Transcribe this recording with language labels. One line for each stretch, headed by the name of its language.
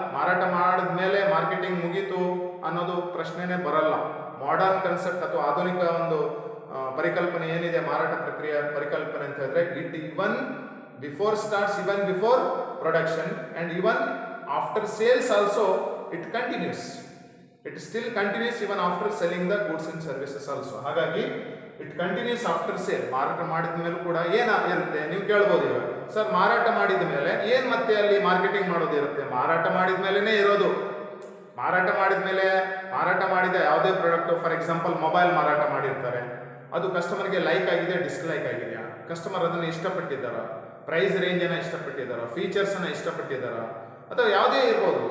Kannada: ಮಾರಾಟ ಮಾಡಿದ ಮೇಲೆ ಮಾರ್ಕೆಟಿಂಗ್ ಮುಗೀತು ಅನ್ನೋದು ಪ್ರಶ್ನೆನೇ ಬರಲ್ಲ. ಮಾಡರ್ನ್ ಕನ್ಸೆಪ್ಟ್ ಅಥವಾ ಆಧುನಿಕ ಒಂದು ಪರಿಕಲ್ಪನೆ ಏನಿದೆ ಮಾರಾಟ ಪ್ರಕ್ರಿಯೆ ಪರಿಕಲ್ಪನೆ ಅಂತ ಹೇಳಿದ್ರೆ,
English: It even before starts, even before production, and even after sales also it continues. It still continues even after selling the goods and services also. ಹಾಗಾಗಿ it continues after sale.
Kannada: ಮಾರಾಟ ಮಾಡಿದ ಮೇಲೆ ಕೂಡ ಏನಿರುತ್ತೆ ನೀವು ಕೇಳ್ಬೋದು. ಈಗ ಸರ್ ಮಾರಾಟ ಮಾಡಿದ ಮೇಲೆ ಏನು ಮತ್ತೆ ಅಲ್ಲಿ ಮಾರ್ಕೆಟಿಂಗ್ ಮಾಡೋದು ಇರುತ್ತೆ? ಮಾರಾಟ ಮಾಡಿದ ಮೇಲೆನೇ ಇರೋದು. ಮಾರಾಟ ಮಾಡಿದ ಯಾವುದೇ ಪ್ರಾಡಕ್ಟ್,
English: for example
Kannada: ಮೊಬೈಲ್ ಮಾರಾಟ ಮಾಡಿರ್ತಾರೆ, ಅದು ಕಸ್ಟಮರ್ಗೆ ಲೈಕ್ ಆಗಿದೆ, ಡಿಸ್ಲೈಕ್ ಆಗಿದೆಯಾ, ಕಸ್ಟಮರ್ ಅದನ್ನು ಇಷ್ಟಪಟ್ಟಿದ್ದಾರ, ಪ್ರೈಸ್ ರೇಂಜನ್ನು ಇಷ್ಟಪಟ್ಟಿದ್ದಾರ, ಫೀಚರ್ಸನ್ನು ಇಷ್ಟಪಟ್ಟಿದ್ದಾರ, ಅಥವಾ ಯಾವುದೇ ಇರ್ಬೋದು.